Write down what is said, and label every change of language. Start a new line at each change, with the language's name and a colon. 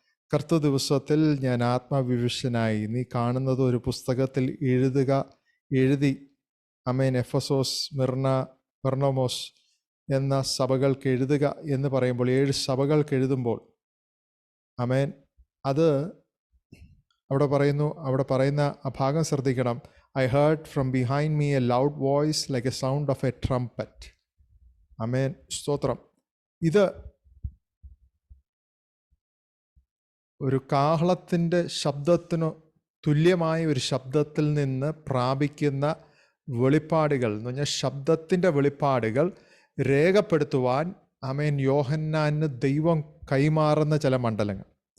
Malayalam: കർത്ത ദിവസത്തിൽ ഞാൻ ആത്മവിവശനായി, നീ കാണുന്നത് ഒരു പുസ്തകത്തിൽ എഴുതി എഫെസോസ്, സ്മിർന, പെർഗമോസ് എന്ന സഭകൾക്ക് എഴുതുക എന്ന് പറയുമ്പോൾ, 7 സഭകൾക്ക് എഴുതുമ്പോൾ, അത് അവിടെ പറയുന്ന ആ ഭാഗം ശ്രദ്ധിക്കണം.
English: I heard from behind me a loud voice like a sound of a trumpet.
Malayalam: സ്തോത്രം. ഇത് ഒരു കാഹളത്തിൻ്റെ ശബ്ദത്തിനു തുല്യമായ ഒരു ശബ്ദത്തിൽ നിന്ന് പ്രാപിക്കുന്ന വെളിപ്പാടുകൾ എന്ന് പറഞ്ഞാൽ ശബ്ദത്തിൻ്റെ വെളിപ്പാടുകൾ രേഖപ്പെടുത്തുവാൻ യോഹന്നാന് ദൈവം കൈമാറുന്ന ചില മണ്ഡലങ്ങൾ.